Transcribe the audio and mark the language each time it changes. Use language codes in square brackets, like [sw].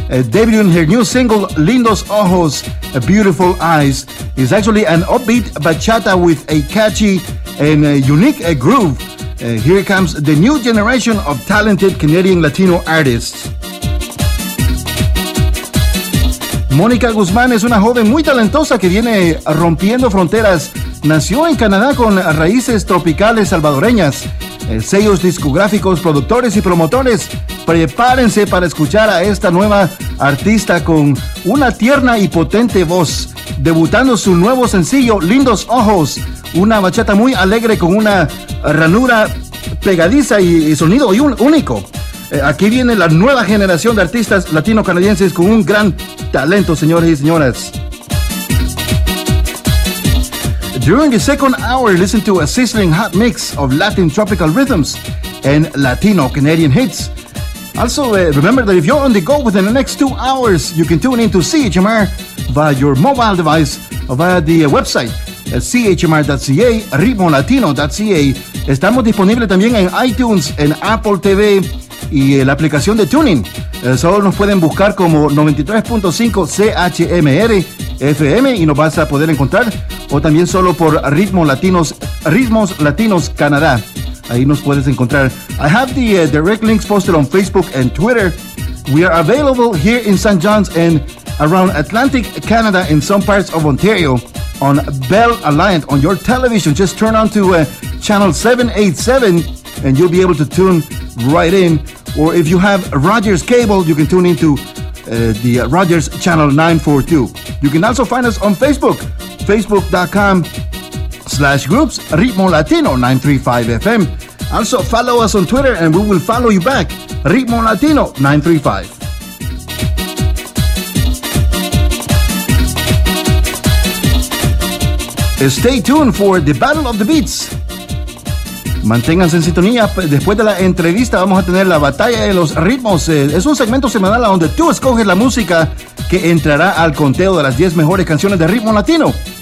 [en] Debuting her new single, Lindos Ojos, Beautiful Eyes, is actually an upbeat bachata with a catchy and unique groove. Here comes the new generation of talented Canadian Latino artists. [es] Mónica Guzmán es una joven muy talentosa que viene rompiendo fronteras. Nació en Canadá con raíces tropicales salvadoreñas. Sellos discográficos, productores y promotores, prepárense para escuchar a esta nueva artista con una tierna y potente voz, debutando su nuevo sencillo, Lindos Ojos, una bachata muy alegre con una ranura pegadiza y sonido único. Aquí viene la nueva generación de artistas latino-canadienses con un gran talento, señores y señoras. [en] During the second hour, listen to a sizzling hot mix of Latin tropical rhythms and Latino Canadian hits. Also, remember that if you're on the go within the next 2 hours, you can tune in to CHMR via your mobile device or via the website at chmr.ca, ritmolatino.ca. [es] Estamos disponibles también en iTunes, en Apple TV y la aplicación de TuneIn. Solo nos pueden buscar como 93.5 CHMR FM y nos vas a poder encontrar, o también solo por Ritmos Latinos Canadá. Ahí nos puedes encontrar. [en] I have the direct links posted on Facebook and Twitter. We are available here in St. John's and around Atlantic Canada in some parts of Ontario on Bell Alliance on your television. Just turn on to channel 787 and you'll be able to tune right in. Or if you have Rogers Cable, you can tune into the Rogers Channel 942. You can also find us on Facebook, facebook.com/groups, Ritmo Latino 935 FM. Also, follow us on Twitter and we will follow you back, Ritmo Latino 935. Stay tuned for the Battle of the Beats. [es] Manténganse en sintonía. Después de la entrevista vamos a tener la Batalla de los Ritmos. Es un segmento semanal donde tú escoges la música que entrará al conteo de las 10 mejores canciones de ritmo latino.